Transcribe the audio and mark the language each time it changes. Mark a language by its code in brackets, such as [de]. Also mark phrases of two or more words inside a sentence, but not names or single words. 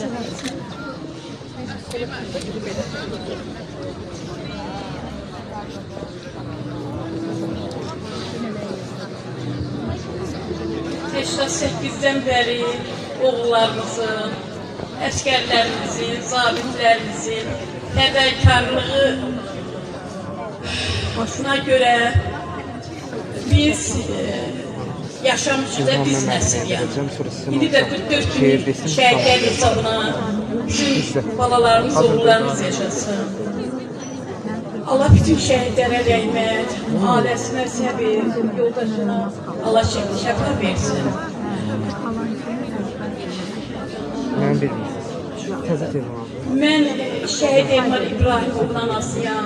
[az] Yaşda 8'den beri oğullarımızın, əsgərlərimizin, zabitlərimizin fədakarlığı hoşuna göre biz yaşamışız da biz nəsil yani. İndi də 44 günlük şəhidlər hesabına bizim balalarımız, oğullarımız yaşasın. Allah bütün şəhidlərə rəhmət, ailəsinə səbir, yoldaşına Allah şəfa versin. Mən şəhid Elmar İbrahimov'un anasıyam.